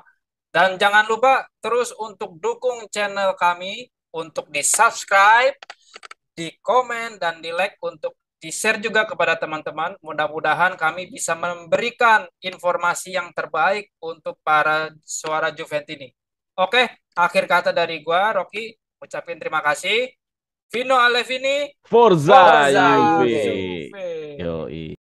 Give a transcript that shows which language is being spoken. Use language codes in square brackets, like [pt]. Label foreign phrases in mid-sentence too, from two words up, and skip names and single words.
[id] Dan jangan lupa terus untuk dukung channel kami untuk di-subscribe, di-komen, dan di-like untuk di-share juga kepada teman-teman. Mudah-mudahan kami bisa memberikan informasi yang terbaik untuk para suara Juventini. Oke, akhir kata dari gua, Rocky, ucapin terima kasih. Vino Alevini, [it] Forza Forza Forza Juve. Juve. Juve. Yo,